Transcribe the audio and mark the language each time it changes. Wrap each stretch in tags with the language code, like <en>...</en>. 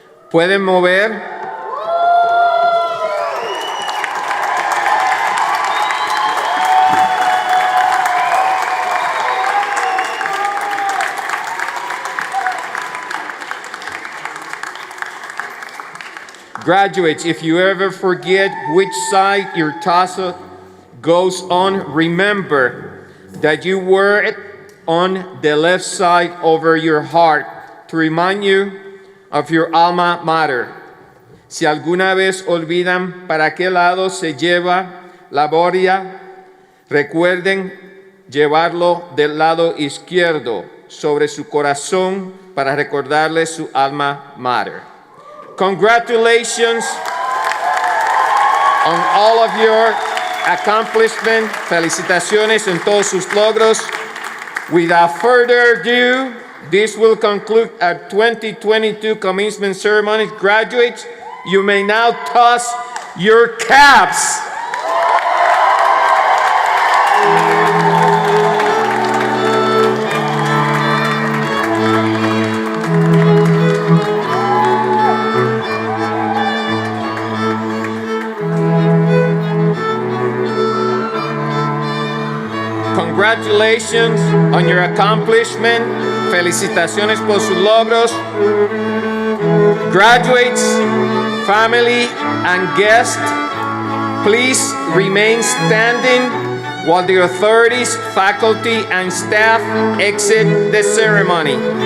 <es>Pueden mover</es> <en>Graduates, if you ever forget which side your tassel goes on, remember that you wear it on the left side over your heart to remind you of your alma mater.</en> <es>Si alguna vez olvidan para qué lado se lleva la boria, recuerden llevarlo del lado izquierdo sobre su corazón para recordarle su alma mater.</es> <en>Congratulations on all of your accomplishments.</en> <es>Felicitaciones en todos sus logros.</es> <en>Without further ado, this will conclude our 2022 commencement ceremony. Graduates, you may now toss your caps. Congratulations on your accomplishment.</en> <es>Felicitaciones por sus logros.</es> <en>Graduates, family, and guests, please remain standing while the authorities, faculty, and staff exit the ceremony.</en>